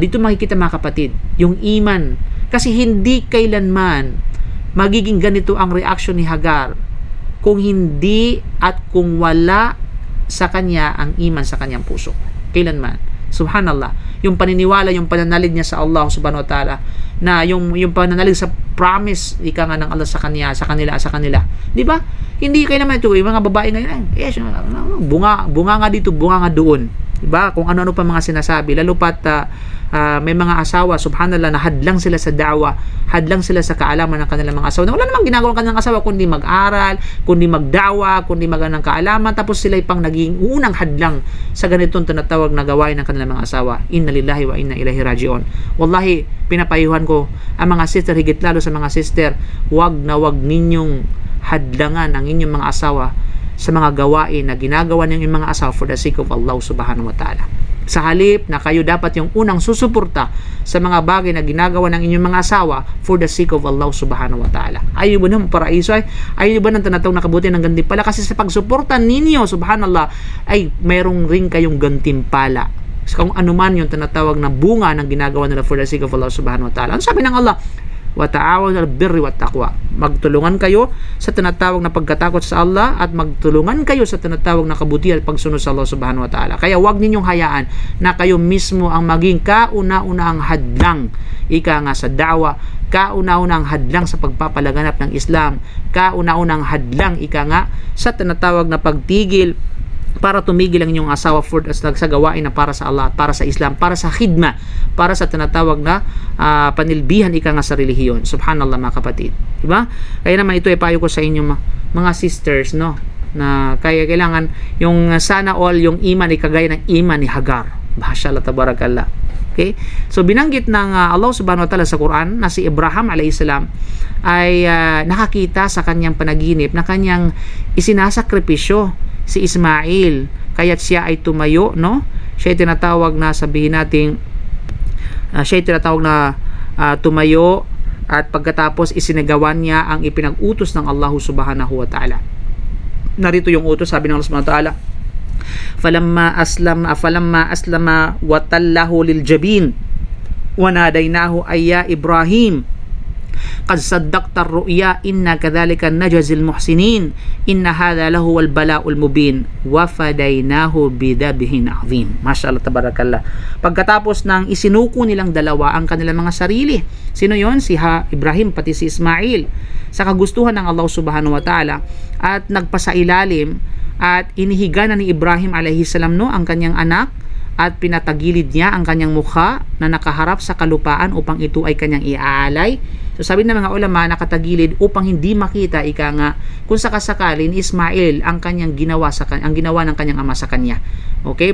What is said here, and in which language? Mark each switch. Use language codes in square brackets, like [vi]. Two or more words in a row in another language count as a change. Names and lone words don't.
[tl] Dito makikita mga kapatid, yung iman. Kasi hindi kailanman magiging ganito ang reaction ni Hagar kung hindi at kung wala sa kanya ang iman sa kanyang puso. Kailanman. Subhanallah. Yung paniniwala, yung pananalig niya sa Allah [ar] سبحانه وتعالى, [tl] na yung pananalig sa promise ng Allah sa kanila. Di ba? Hindi kayo naman ito, yung mga babae ngayon, bunga nga dito, bunga nga doon. Diba? Kung ano-ano pa mga sinasabi, lalo pat may mga asawa, subhanallah, na hadlang sila sa da'wa, hadlang sila sa kaalaman ng kanilang mga asawa, na wala namang ginagawa ng kanilang asawa kundi mag-aral, kundi magdawa, kundi ng kaalaman, tapos sila pang naging unang hadlang sa ganitong tinatawag na gawain ng kanilang mga asawa. [ar] إنا لله وإنا إليه راجعون. Wallahi, [tl] pinapayuhan ko ang mga sister, higit lalo sa mga sister, wag ninyong hadlangan ang inyong mga asawa sa mga gawain na ginagawa ng inyong mga asawa [en] for the sake of Allah [ar] سبحانه وتعالى. [tl] Sa halip na kayo dapat yung unang susuporta sa mga bagay na ginagawa ng inyong mga asawa [en] for the sake of Allah [ar] سبحانه وتعالى. [tl] Ayaw ba ng paraiso ayaw ba ng tinatawag na kabutihan ng gantimpala? Kasi sa pagsuporta ninyo, subhanallah, ay mayroong ring kayong gantimpala. Kung ano man yung tinatawag na bunga ng ginagawa nila [en] for the sake of Allah [ar] سبحانه وتعالى. [tl] Ano sabi ng Allah? [ar] وتعاونوا على البر والتقوى. [tl] Magtulungan kayo sa tinatawag na pagkatakot sa Allah at magtulungan kayo sa tinatawag na kabutihan at pagsunod sa Allah [ar] سبحانه وتعالى. [tl] Kaya wag ninyong hayaan na kayo mismo ang maging kauna-unahang hadlang sa da'wa, kauna-unahang hadlang sa pagpapalaganap ng Islam, kauna-unahang hadlang sa tinatawag na pagtigil para tumigil ang inyong asawa sa gawain na para sa Allah, para sa Islam, para sa khidma, para sa tinatawag na panilbihan sa relihiyon. Subhanallah mga kapatid. Diba? Kaya naman ito ay payo ko sa inyo mga sisters, no? na kaya kailangan yung sana all yung iman ay kagaya ng iman ni Hagar. [ar] ما شاء الله تبارك الله. [tl] Okay? So binanggit ng Allah [ar] سبحانه وتعالى [tl] sa Quran na si Abraham [ar] عليه السلام [tl] ay nakakita sa kanyang panaginip na kanyang isinasakripisyo si Ismail, kaya't siya ay tumayo, no? Siya ay tinatawag na sabihin nating tumayo, at pagkatapos isinagawan niya ang ipinag-utos ng Allah [ar] سبحانه وتعالى. [tl] Narito yung utos, sabi ng Allah [ar] سبحانه وتعالى فلما أسلما وتله للجبين وناديناه أن يا إبراهيم قد صدقت الرؤيا إنا كذلك نجزي المحسنين إن هذا لهو البلاء المبين وفديناه بذبح عظيم. ما شاء الله تبارك الله. [tl] Pagkatapos ng isinuko nilang dalawa ang kanilang mga sarili, sino yon? Si Ibrahim pati si Ismail, sa kagustuhan ng Allah [ar] سبحانه وتعالى, [tl] at nagpasailalim at inihiga na ni Ibrahim [ar] عليه السلام, [tl] no, ang kanyang anak, at pinatagilid niya ang kanyang mukha na nakaharap sa kalupaan upang ito ay kanyang iaalay. So sabi ng mga ulama, nakatagilid upang hindi makita kung sakasakalin Ismail ang kanyang ginawa ang ginawa ng kanyang ama sa kanya. Okay?